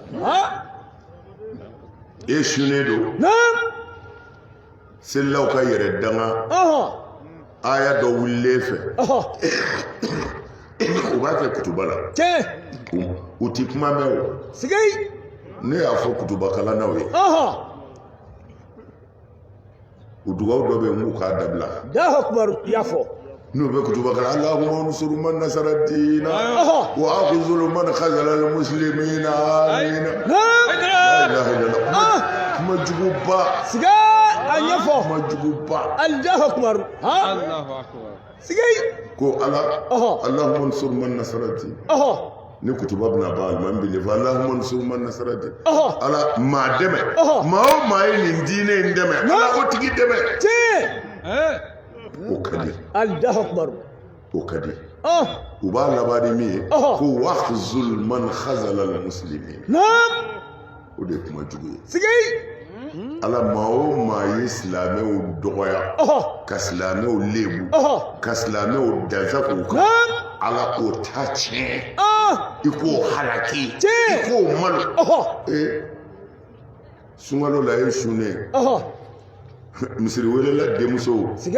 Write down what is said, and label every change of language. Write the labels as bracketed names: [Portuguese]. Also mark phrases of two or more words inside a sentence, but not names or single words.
[Bambara] e sunnen don selilaw ka yɛrɛ danga aya dɔ wulilen fɛ u b'a kɛ kutuba la u ti kuma mɛn o ne y'a fɔ kutuba kalannaw ye u dugawu dɔ bɛ yen n k'u k'a dabila n'u bɛ kutuba kalan [Arabic] اللهم انصر من نصر الدين واخذل من خذل المسلمين آمين لا إله إلا الله [Bambara] kuma juguba kuma juguba [Arabic] الله أكبر [Bambara] ko [Arabic] اللهم انصر من نصر الدين [Bambara] ni kutuba bɛna ban alimami bɛ ɲɛfɔ [Arabic] اللهم انصر من نصر الدين [Bambara] ala maa dɛmɛ maa o maa ye nin diinɛ in dɛmɛ ala o tigi dɛmɛ o ka di [Arabic] الله أكبر [Bambara] o ka di u b'a laban ni min ye ko [Arabic] واخذل من خذل المسلمين [Bambara] o de ye kuma jugu ye ala maa o maa ye silamɛw dɔgɔya ka silamɛw lebu ka silamɛw dansa k'u kan ala k'o ta tiɲɛ i k'o halaki i k'o malo sunkalo la e sunnen misiri welela denmusow